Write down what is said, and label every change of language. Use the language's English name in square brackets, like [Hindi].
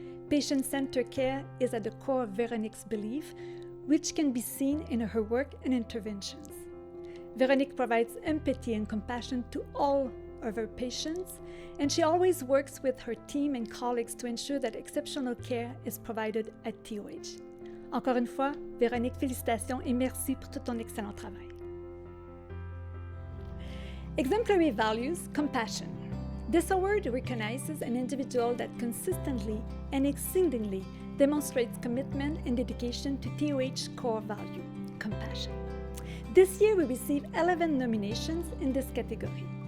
[English] Patient-centered care is at the core of Véronique's belief, which can be seen in her work and interventions. Véronique provides empathy and compassion to all of her patients, and she always works with her team and colleagues to ensure that exceptional care is provided at TOH. [French] Encore une fois, Véronique, félicitations et merci pour tout ton excellent travail. [English] Exemplary Values, Compassion. This award recognizes an individual that consistently and exceedingly demonstrates commitment and dedication to TOH core value, compassion. This year we received 11 nominations in this category.